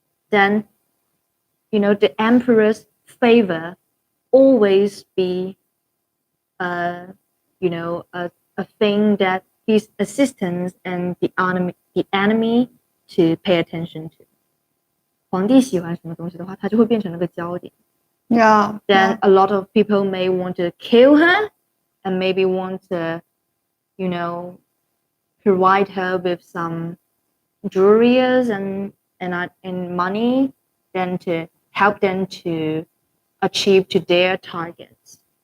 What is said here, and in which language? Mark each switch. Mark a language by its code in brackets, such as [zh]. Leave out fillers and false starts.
[en] Then, you know, the emperor's favor always be, you know, a thing that his assistants and the enemy to pay attention to. [zh] 皇帝喜欢什么东西的话，他就会变成那个焦点。 [en] Yeah. Then a lot of people may want to kill her, and maybe want to, you know, provide her with some jewelries and money, then to help them to achieve to their targets.